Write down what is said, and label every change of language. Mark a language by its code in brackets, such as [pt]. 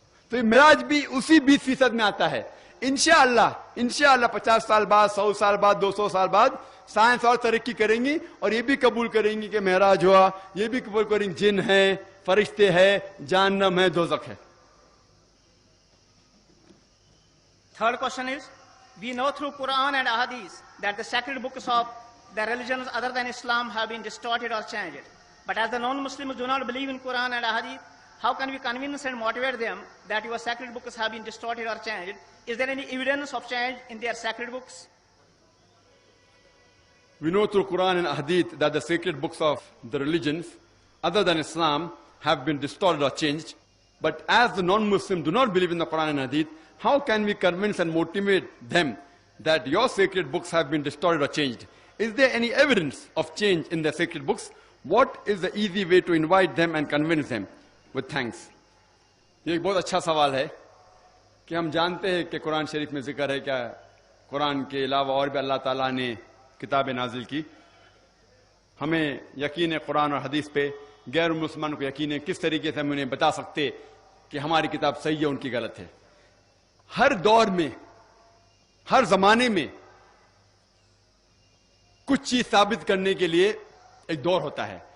[ur] تو معراج بھی اسی 20% میں آتا ہے. انشاءاللہ 50 سال بعد، 100 سال بعد، 200 سال بعد سائنس اور ترقی کریں گی اور یہ بھی قبول کریں گی کہ معراج ہوا، یہ بھی قبول کریں گے جن ہیں، فرشتے ہیں، جہنم ہے، دوزخ ہے. [en] Third question is, we know through Quran and Ahadith that the sacred books of the religions other than Islam have been distorted or changed. But as the non-Muslims do not believe in Quran and Ahadith, how can we convince and motivate them that your sacred books have been distorted or changed? Is there any evidence of change in their sacred books? We know through Quran and Hadith that the sacred books of the religions other than Islam have been distorted or changed. But as the non-Muslims do not believe in the Quran and Hadith, how can we convince and motivate them that your sacred books have been distorted or changed? Is there any evidence of change in the sacred books? What is the easy way to invite them and convince them? With thanks. [ur] یہ ایک بہت اچھا سوال ہے کہ ہم جانتے ہیں کہ قرآن شریف میں ذکر ہے کیا قرآن کے علاوہ اور بھی اللہ تعالیٰ نے کتابیں نازل کی. ہمیں یقین ہے قرآن اور حدیث پہ، غیر مسلمان کو یقین ہے. کس طریقے سے ہم انہیں بتا سکتے کہ ہماری کتاب صحیح ہے ان کی غلط ہے؟ ہر دور میں، ہر زمانے میں کچھ چیز ثابت کرنے کے لیے ایک دور ہوتا ہے.